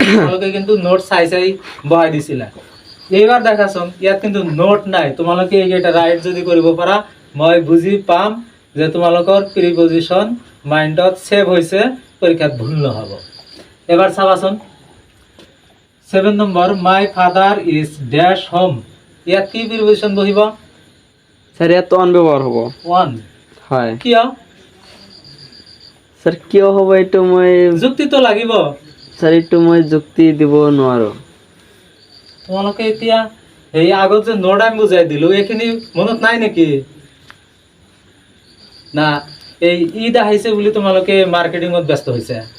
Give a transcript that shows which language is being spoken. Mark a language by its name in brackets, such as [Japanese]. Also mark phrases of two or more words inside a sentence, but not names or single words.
[Assamese] তোমালোকে কিন্তু নোট চাই চাই বহাই দিছিলা। এইবাৰ দেখাচোন ইয়াত কিন্তু নোট নাই। তোমালোকে এইকেইটা ৰাইট যদি কৰিব পাৰা মই বুজি পাম যে তোমালোকৰ প্ৰিপজিশন মাইণ্ডত ছেভ হৈছে, পৰীক্ষাত ভুল নহ'ব। এবাৰ চাবাচোন [English] 7 নম্বৰ my father is dash home. [Assamese] ইয়াত কি প্ৰিপজিশন বহিব? স্যার ইয়াত ওয়ান ব্যবহার হ'ব। 1। হয়। কিয়? স্যার কিয় হ'ব এইটো মই যুক্তিটো লাগিব। স্যার এইটো মই যুক্তি দিব নোৱাৰো। তোমালোকে এতিয়া এই আগত যে নোট আমি বুজাই দিলো এইখিনি মনত নাই নেকি? না এই ঈদ আহিছে বুলি তোমালোকে মাৰ্কেটিঙত ব্যস্ত হৈছে?